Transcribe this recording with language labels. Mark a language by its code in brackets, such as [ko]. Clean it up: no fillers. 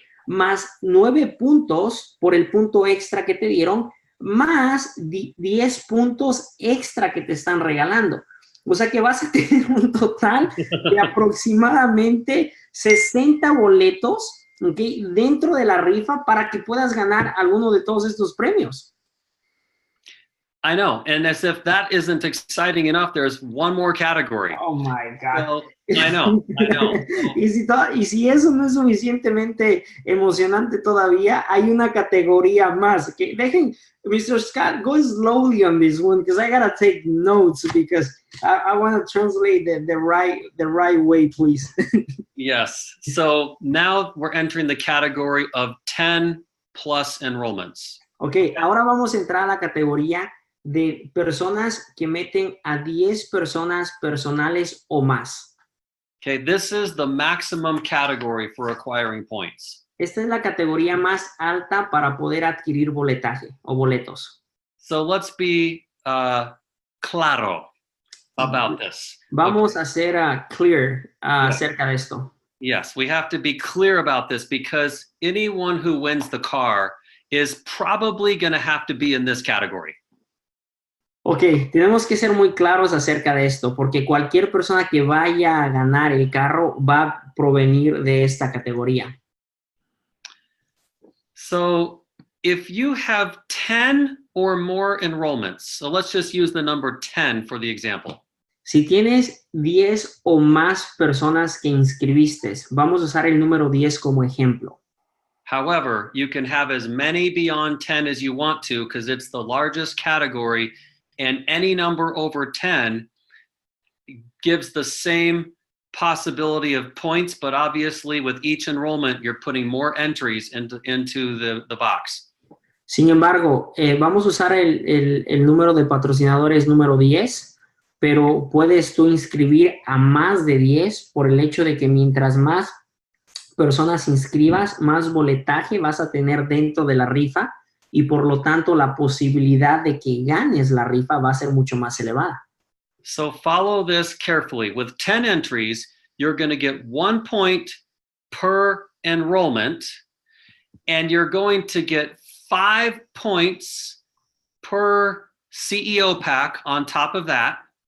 [es] Más 9 puntos por el punto extra que te dieron, más 10 puntos extra que te están regalando. O sea que vas a tener un total de aproximadamente 60 boletos, ¿okay?, dentro de la rifa para que puedas ganar alguno de todos estos premios. [en] I know. And as if that isn't exciting enough, there's one more category. Oh my God. So, I know. [es] Y si eso no es suficientemente emocionante todavía, hay una categoría más. Que dejen, Mr. [en] Scott, go slowly on this one because I gotta take notes because I want to translate the right way, please. Yes. So now we're entering the category of 10 plus enrollments. [es] Ok, ahora vamos a entrar a la categoría de personas que meten a 10 personas personales o más. [en] Okay, this is the maximum category for acquiring points. [es] Esta es la categoría más alta para poder adquirir boletaje o boletos. [en] So let's be claro about this. [es] Vamos a ser clear acerca de esto. [en] Yes, we have to be clear about this because anyone who wins the car is probably going to have to be in this category. [es] Ok, tenemos que ser muy claros acerca de esto, porque cualquier persona que vaya a ganar el carro va a provenir de esta categoría. [en] So if you have 10 or more enrollments, so let's just use the number 10 for the example. [es] Si tienes 10 o más personas que inscribiste, vamos a usar el número 10 como ejemplo. [en] However, you can have as many beyond 10 as you want to because it's the largest category, and any number over 10 gives the same possibility of points, but obviously with each enrollment, you're putting more entries into the box. [es] Sin embargo, vamos a usar el número de patrocinadores número 10, pero puedes tú inscribir a más de 10 por el hecho de que mientras más personas inscribas, más boletaje vas a tener dentro de la rifa y por lo tanto la posibilidad de que ganes la rifa va a ser mucho más elevada. [en] So follow this carefully. With 10 entries, you're going to get 1 point per enrollment, and you're going to get 5 points per CEO pack on top of that.